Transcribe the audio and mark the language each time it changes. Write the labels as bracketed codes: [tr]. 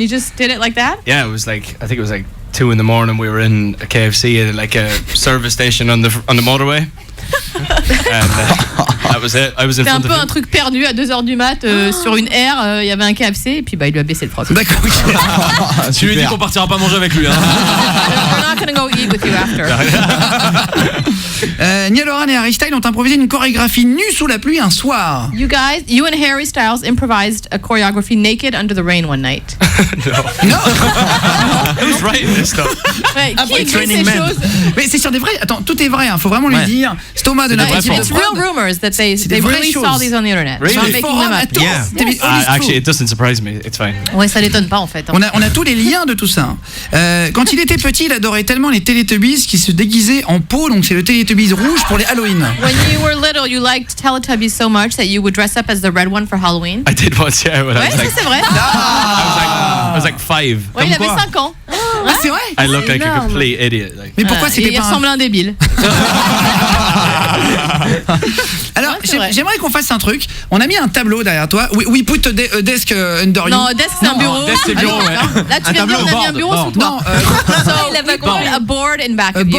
[en] You just did it like that? Yeah, I think it was like 2 in the morning. We were in a KFC at like a service station on the motorway. And that was it. I was in front of him. [fr] C'était un peu un truc perdu à 2h du mat sur une aire. Il y avait un KFC et puis il lui a baissé le froc. D'accord. Tu lui dis qu'on partira pas manger avec lui. Hein. [en] We're not gonna go eat with you after. [fr] Niall Horan et Harry Styles ont improvisé une chorégraphie nue sous la pluie un soir. [en] You and Harry Styles improvised a choreography naked under the rain one night. [fr] Non. [en] Who's writing this stuff? [fr] Ouais, qui écrit ces choses? Mais c'est sur des vrais. Attends, tout est vrai. Faut vraiment le dire. C'est Thomas de notre équipe. [en] It's real rumors that they really saw these on the internet. Really? Not making them up. Yeah. Actually, it doesn't surprise me. It's fine. [fr] Ouais, ça l'étonne pas en fait. On a tous les liens de tout ça. Quand il était petit, il adorait tellement les Teletubbies qui se déguisaient en peau. Donc c'est le Teletubbies rouge pour les Halloween. [en] When you were little, you liked Teletubbies so much that you would dress up as the red one for Halloween. I did once, yeah. When [fr] ouais, ça c'est vrai. [en] I was like 5. [fr] Ouais, il avait 5 ans. Ah, c'est vrai? [en] I looked like a complete idiot. Like. [fr] Mais pourquoi c'était pas... Il ressemble à un débile. Alors, j'aimerais qu'on fasse un truc. On a mis un tableau derrière toi. [en] We put a desk under you. [fr] Non, desk c'est un bureau. Desk c'est bureau, ouais. Là, tu viens de dire on a mis un bureau sous toi. [en] So, [fr] il avait compris [en] a board in back of you.